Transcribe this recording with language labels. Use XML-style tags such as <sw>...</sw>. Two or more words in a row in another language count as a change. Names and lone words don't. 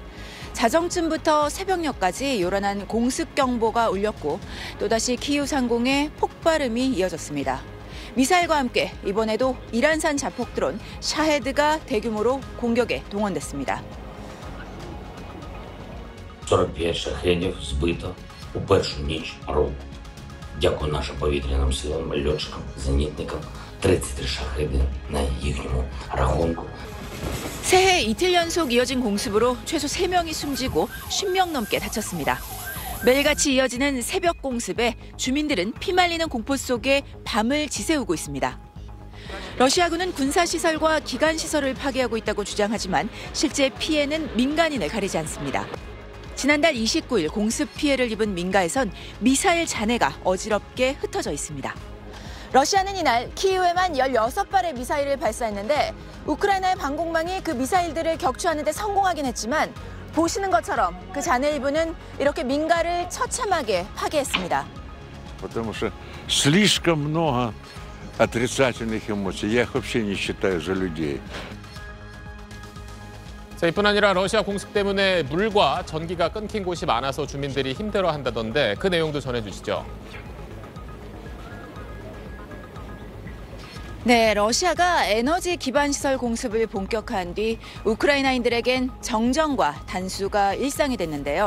<ko>자정쯤부터 새벽녘까지 요란한 공습 경보가 울렸고 또다시 키이우 상공에 폭발음이 이어졌습니다. 미사일과 함께 이번에도 이란산 자폭 드론 샤헤드가 대규모로 공격에 동원됐습니다.</ko> <uk>45 шахедів збито у першу ніч року. Дякую нашим повітряним силам, льотчикам, зенітникам. 33 샤헤드 на їхньому рахунку.</uk> <ko>새해 이틀 연속 이어진 공습으로 최소 3명이 숨지고 10명 넘게 다쳤습니다. 매일같이 이어지는 새벽 공습에 주민들은 피말리는 공포 속에 밤을 지새우고 있습니다. 러시아군은 군사시설과 기관시설을 파괴하고 있다고 주장하지만 실제 피해는 민간인을 가리지 않습니다. 지난달 29일 공습 피해를 입은 민가에선 미사일 잔해가 어지럽게 흩어져 있습니다. 러시아는 이날 키이우에만 16발의 미사일을 발사했는데 우크라이나의 방공망이 그 미사일들을 격추하는 데 성공하긴 했지만 보시는 것처럼 그 잔해 일부는 이렇게 민가를 처참하게 파괴했습니다.</ko> <ru>Потому что слишком много отрицательных эмоций. Я их вообще не считаю за людей.</ru> <ko>자, 이뿐 아니라 러시아 공습 때문에 물과 전기가 끊긴 곳이 많아서 주민들이 힘들어한다던데 그 내용도 전해주시죠. 네, 러시아가 에너지 기반 시설 공습을 본격화한 뒤 우크라이나인들에겐 정전과 단수가 일상이 됐는데요.</ko>